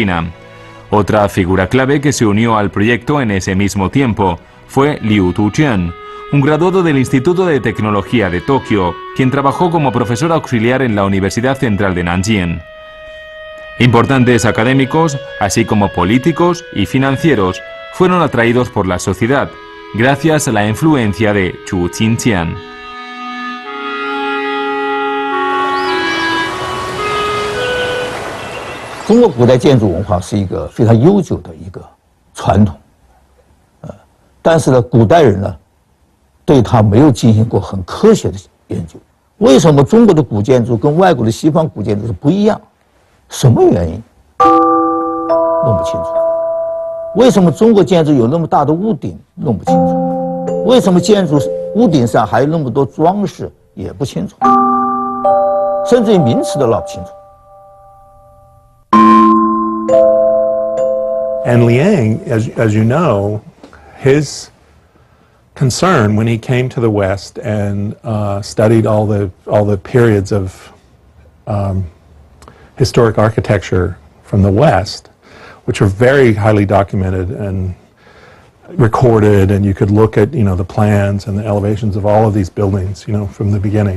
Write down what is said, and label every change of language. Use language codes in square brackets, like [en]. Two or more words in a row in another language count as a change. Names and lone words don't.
[es] Otra figura clave que se unió al proyecto en ese mismo tiempo fue Liu Tuchen, un graduado del Instituto de Tecnología de Tokio, quien trabajó como profesor auxiliar en la Universidad Central de Nanjing. Importantes académicos, así como políticos y financieros, fueron atraídos por la sociedad, gracias a la influencia de Chu Qingqian. [zh] 中国古代建筑文化是一个非常悠久的一个传统，但是呢，古代人呢，对它没有进行过很科学的研究。为什么中国的古建筑跟外国的西方古建筑是不一样？什么原因？弄不清楚。为什么中国建筑有那么大的屋顶？弄不清楚。为什么建筑屋顶上还有那么多装饰？也不清楚。甚至于名词都闹不清楚。 [en] And Liang, as you know, his concern when he came to the West and studied all the periods of historic architecture from the West, which are very highly documented and recorded, and you could look at the plans and the elevations of all of these buildings from the beginning.